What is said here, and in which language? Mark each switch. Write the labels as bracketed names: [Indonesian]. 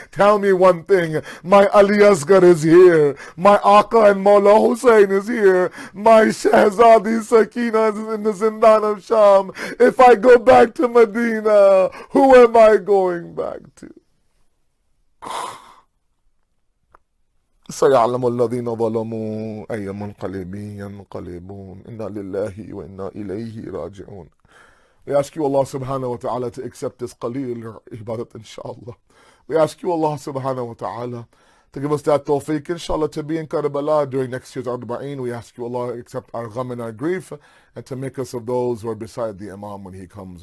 [English] Tell me one thing. My Ali Asghar is here. My Aqa and Mawla Hussein is here. My Shahzadi Sakina is in the Zindan of Sham. If I go back to Medina, who am I going back to? [Arabic] سيعلم الذين ظلموا أي منقلب ينقلبون إنا لله وإنا إليه راجعون. [English] We ask you Allah subhanahu wa ta'ala to accept this qaleel ibadat inshallah. We ask you Allah subhanahu wa ta'ala to give us that tawfiq inshallah to be in Karbala during next year's Arbaeen. We ask you Allah accept our gham and our grief and to make us of those who are beside the Imam when he comes.